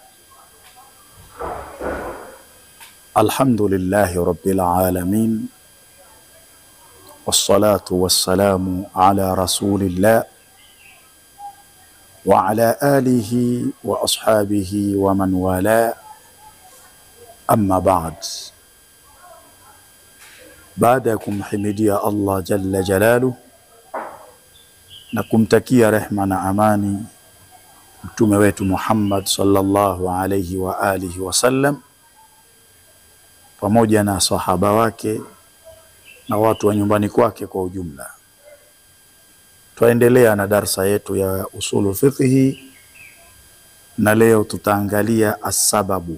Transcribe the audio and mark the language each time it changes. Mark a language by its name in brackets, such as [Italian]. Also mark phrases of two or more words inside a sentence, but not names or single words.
[Arabic] الحمد لله رب العالمين، والصلاة والسلام على رسول الله وعلى آله وأصحابه ومن والاه، أما بعد. بعدكم حمدي الله جل جلاله [Swahili] na kumtakia rehma na amani mtume wetu Muhammad [Arabic] صلى الله عليه وعلى آله وسلم [Swahili] pamoja na sahaba wake na watu wa nyumbani kwake kwa ujumla. Tuendelea na darsa yetu ya usulu fiqhi, na leo tutaangalia as-sababu.